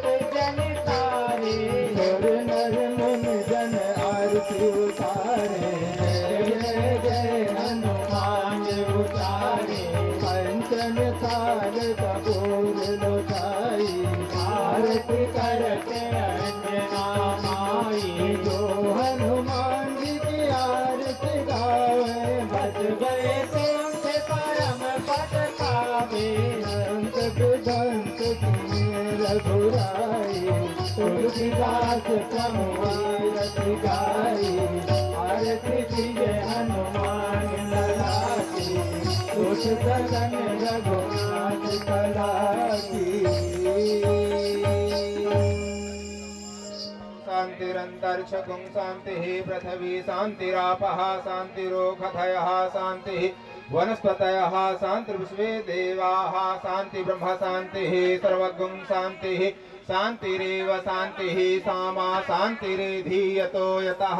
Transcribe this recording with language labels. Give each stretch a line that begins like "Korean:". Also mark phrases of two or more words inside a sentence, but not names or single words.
Hindi: जन तारे सुर नर मुन जन आरती उतारे जय जय हनुमान उतारे पंचन साल कपूर लुटाई आरती करते अंजना माई जो हनुमान जी की आरती गावे बच गए तुम से परम पद पावे संत विदंत रघुराई तुलसीदास प्रभुआरती गाई आरती कीजे हनुमान लला की कुछ सदन रघुनाथ कला की
Sanskrit: शांतिरंतरिक्षगुं शांति पृथ्वी शांतिरापः शांतिरोषधयः शांति वनस्पतयः शान्तिर्विश्वे देवाः शान्ति ब्रह्म शान्तिः सर्वगुं शान्तिः शान्तिरेव शान्तिः सामा शान्तिरेधीयतो यतः